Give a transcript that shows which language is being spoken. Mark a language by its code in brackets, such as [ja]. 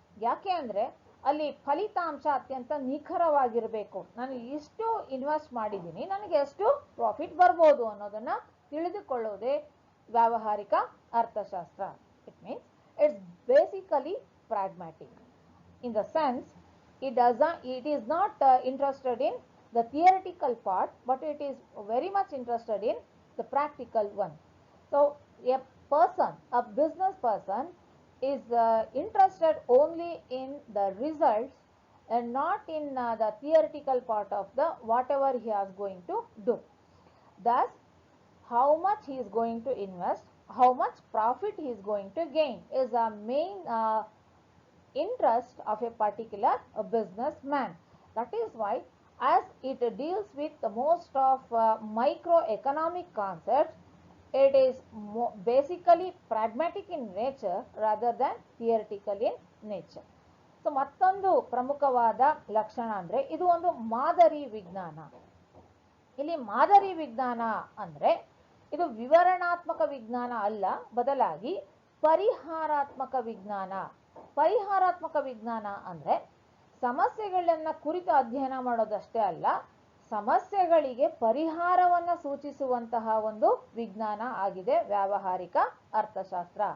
[kn] ಯಾಕೆ ಅಂದ್ರೆ ಅಲ್ಲಿ ಫಲಿತಾಂಶ ಅತ್ಯಂತ ನಿಖರವಾಗಿರ್ಬೇಕು. ನಾನು ಇಷ್ಟು ಇನ್ವೆಸ್ಟ್ ಮಾಡಿದ್ದೀನಿ, ನನಗೆ ಎಷ್ಟು ಪ್ರಾಫಿಟ್ ಬರ್ಬೋದು ಅನ್ನೋದನ್ನ ತಿಳಿದುಕೊಳ್ಳೋದೇ ವ್ಯಾವಹಾರಿಕ ಅರ್ಥಶಾಸ್ತ್ರ. [en] It means it's basically pragmatic in the sense it is not interested in the theoretical part, but it is very much interested in the practical one. So a business person is interested only in the results and not in the theoretical part of the whatever he is going to do. Thus, how much he is going to invest, how much profit he is going to gain is a main interest of a particular businessman. That is why, as it deals with the most of microeconomic concepts, it is basically pragmatic in nature rather than theoretical in nature. [kn] So ಮತ್ತೊಂದು ಪ್ರಮುಖವಾದ ಲಕ್ಷಣ ಅಂದ್ರೆ ಇದು ಒಂದು ಮಾದರಿ ವಿಜ್ಞಾನ. ಇಲ್ಲಿ ಮಾದರಿ ವಿಜ್ಞಾನ ಅಂದ್ರೆ ಇದು ವಿವರಣಾತ್ಮಕ ವಿಜ್ಞಾನ ಅಲ್ಲ, ಬದಲಾಗಿ ಪರಿಹಾರಾತ್ಮಕ ವಿಜ್ಞಾನ. ಪರಿಹಾರಾತ್ಮಕ ವಿಜ್ಞಾನ ಅಂದ್ರೆ ಸಮಸ್ಯೆಗಳನ್ನ ಕುರಿತು ಅಧ್ಯಯನ ಮಾಡೋದಷ್ಟೇ ಅಲ್ಲ, ಸಮಸ್ಯೆಗಳಿಗೆ ಪರಿಹಾರವನ್ನ ಸೂಚಿಸುವಂತಹ ಒಂದು ವಿಜ್ಞಾನ ಆಗಿದೆ ವ್ಯಾವಹಾರಿಕ ಅರ್ಥಶಾಸ್ತ್ರ.